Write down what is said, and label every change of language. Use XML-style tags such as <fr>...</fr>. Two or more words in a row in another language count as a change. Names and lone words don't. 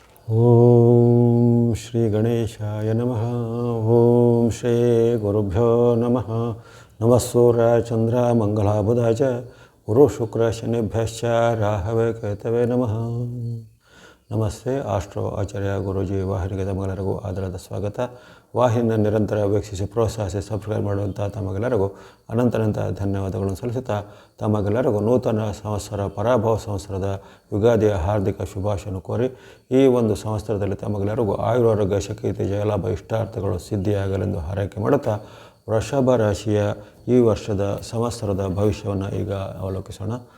<sa>ಓಂ ಶ್ರೀ ಗಣೇಶಾಯ ನಮಃ. ಓಂ ಶ್ರೀ ಗುರುಭ್ಯೋ ನಮಃ. ನಮಃ ಸೂರ್ಯ ಚಂದ್ರ ಮಂಗಳಾಬುಧ ಚ ಗುರು ಶುಕ್ರ ಶನಿಭ್ಯಶ್ಚ ರಾಹವೇ ಕೇತವೇ ನಮಃ.</sa> <kn>ನಮಸ್ತೆ. ಆಸ್ಟ್ರೋ ಆಚಾರ್ಯ ಗುರೂಜಿ ವಾಹಿನಿಗೆ ತಮಗೆಲ್ಲರಿಗೂ ಆದರದ ಸ್ವಾಗತ. ವಾಹಿನಿಯನ್ನು ನಿರಂತರ ವೀಕ್ಷಿಸಿ ಪ್ರೋತ್ಸಾಹಿಸಿ ಸಬ್ಸ್ಕ್ರೈಬ್ ಮಾಡುವಂಥ ತಮಗೆಲ್ಲರಿಗೂ ಅನಂತ ಧನ್ಯವಾದಗಳನ್ನು ಸಲ್ಲಿಸುತ್ತಾ ತಮಗೆಲ್ಲರಿಗೂ ನೂತನ ಸಂವತ್ಸರ ಪರಾಭವ ಸಂವತ್ಸರದ ಯುಗಾದಿಯ ಹಾರ್ದಿಕ ಶುಭಾಶಯನ್ನು ಕೋರಿ ಈ ಒಂದು ಸಂವತ್ಸರದಲ್ಲಿ ತಮಗೆಲ್ಲರಿಗೂ ಆಯುರಾರೋಗ್ಯ ಶಕ್ತಿ ಜಯಲಾಭ ಇಷ್ಟಾರ್ಥಗಳು ಸಿದ್ಧಿಯಾಗಲೆಂದು ಹಾರೈಕೆ ಮಾಡುತ್ತಾ ವೃಷಭ ರಾಶಿಯ ಈ ವರ್ಷದ ಸಂವತ್ಸರದ ಭವಿಷ್ಯವನ್ನು ಈಗ ಅವಲೋಕಿಸೋಣ.</kn>